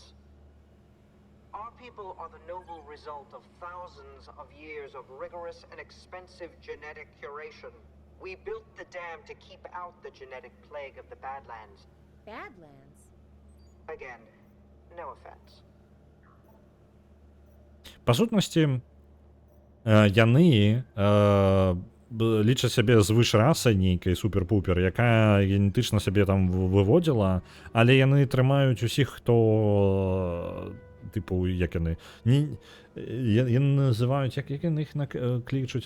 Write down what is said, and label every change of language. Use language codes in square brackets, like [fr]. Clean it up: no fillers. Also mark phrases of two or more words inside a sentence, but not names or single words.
[en] Our people are the noble result of thousands of years of rigorous and expensive genetic curation. We built the dam to keep out the genetic plague of the Badlands. Badlands? Again, no offense. [be] Па сутнасці, яны лічаць сябе звыш расай нейкай супер-пупер, якая генетычна сябе там выводзіла, але яны трымаюць усіх, хто типу, як яны называюць, як яны іх клічуць.